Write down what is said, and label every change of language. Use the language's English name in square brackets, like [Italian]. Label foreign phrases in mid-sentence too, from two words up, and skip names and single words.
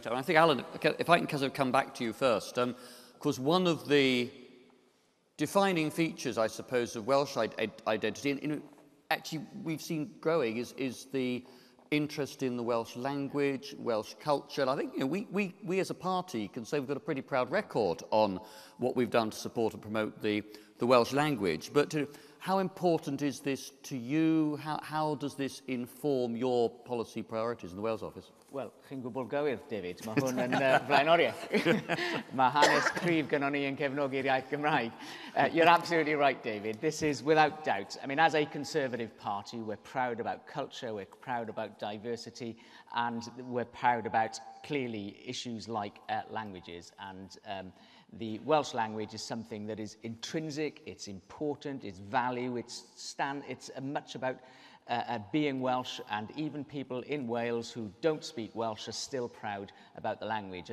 [English] And I think, Alan, if I can kind of come back to you first, of course, one of the defining features, I suppose, of Welsh identity, and actually we've seen growing, is the interest in the Welsh language, Welsh culture. And I think we as a party can say we've got a pretty proud record on what we've done to support and promote the Welsh language. But how important is this to you? How does this inform your policy priorities in the Wales Office? [Welsh] Wel, chi'n gwbl gywir, David. Mae hwn yn blaenoriaeth. Mae hanes cryf gynnon ni yn cefnogi'r iaith Gymraeg. [English] You're absolutely right, David. This is without doubt. I mean, as a Conservative party, we're proud about culture, we're proud about diversity, and we're proud about, clearly, issues like languages. And the Welsh language is something that is intrinsic, it's important, it's value, it's much about being Welsh, and even people in Wales who don't speak Welsh are still proud about the language.